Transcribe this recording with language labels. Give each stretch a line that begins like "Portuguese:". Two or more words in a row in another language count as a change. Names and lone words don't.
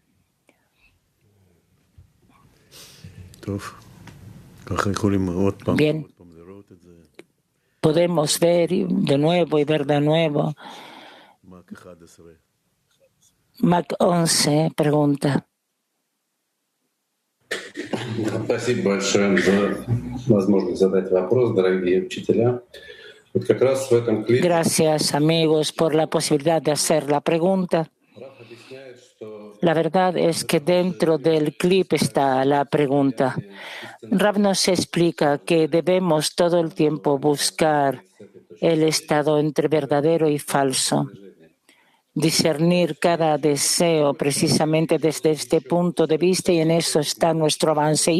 Spanish: Bien, podemos ver de nuevo y ver de nuevo. Mac 11 pregunta.
Russian: Спасибо большое за возможность задать вопрос, дорогие учителя. Вот как раз в этом клипе
Spanish: Gracias, amigos, por la posibilidad de hacer la pregunta.
Russian: Раф объясняет, что
Spanish: La verdad es que dentro del clip está la pregunta. Rav nos explica que debemos todo el tiempo buscar el estado entre verdadero y falso, discernir cada deseo precisamente desde este punto de vista, y en eso está nuestro avance.